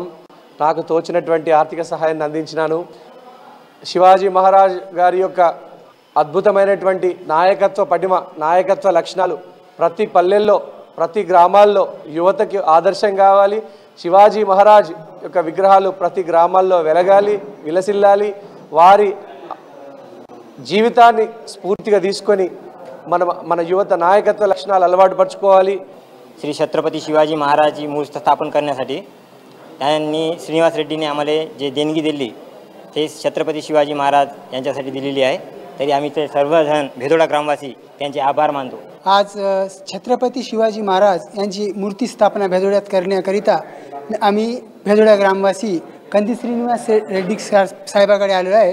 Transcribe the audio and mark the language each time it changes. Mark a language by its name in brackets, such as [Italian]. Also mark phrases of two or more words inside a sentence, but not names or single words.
[Telugu] నాకు తోచినటువంటి ఆర్థిక సహాయాన్ని అందించినాను. శివాజీ మహారాజ్ గారి యొక్క అద్భుతమైనటువంటి నాయకత్వ పటిమ, నాయకత్వ లక్షణాలు ప్రతి పల్లెల్లో, ప్రతి గ్రామాల్లో యువతకి ఆదర్శం కావాలి. శివాజీ మహారాజ్ యొక్క విగ్రహాలు ప్రతి గ్రామాల్లో వెలగాలి, విలసిల్లాలి. వారి జీవితాన్ని స్ఫూర్తిగా తీసుకొని మన యువత నాయకత్వ లక్షణాలు అలవాటు పరచుకోవాలి. [Marathi] श्री छत्रपती शिवाजी महाराज मूळ स्थापन करण्यासाठी यांनी श्रीनिवास रेड्डीने आम्हाला जे देणगी दिली ते छत्रपती शिवाजी महाराज यांच्यासाठी दिलेली आहे. तरी आम्ही ते सर्वजण भेदोडा ग्रामवासी त्यांचे आभार मानतो. आज छत्रपती शिवाजी महाराज यांची मूर्ती स्थापना भेदोड्यात करण्याकरिता आम्ही भेदोडा ग्रामवासी कंदी श्रीनिवास रेड्डी साहेबाकडे आलेलो आहे.